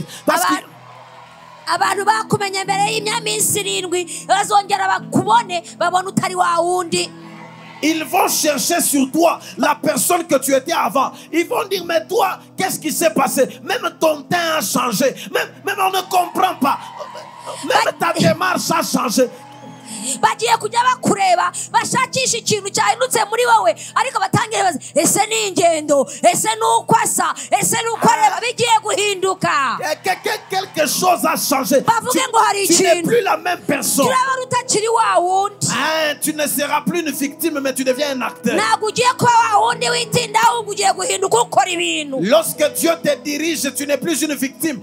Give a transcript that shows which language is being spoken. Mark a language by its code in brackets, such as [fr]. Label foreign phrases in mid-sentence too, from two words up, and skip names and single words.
[fr] Parce que ils vont chercher sur toi la personne que tu étais avant. Ils vont dire, mais toi, qu'est-ce qui s'est passé? Même ton teint a changé. Même on ne comprend pas. Même ta démarche a changé. [rw] bagiye kujya bakureba bashakisha ikintu cyahindutse muri wowe ariko batangiye bazi ese ni ingendo ese nuko asa ese nuko areba bigiye guhinduka [fr] quelque chose a changé. Tu n'es plus la même personne. Tu ne seras plus une victime mais tu deviens un acteur. Lorsque Dieu te dirige, tu n'es plus une victime.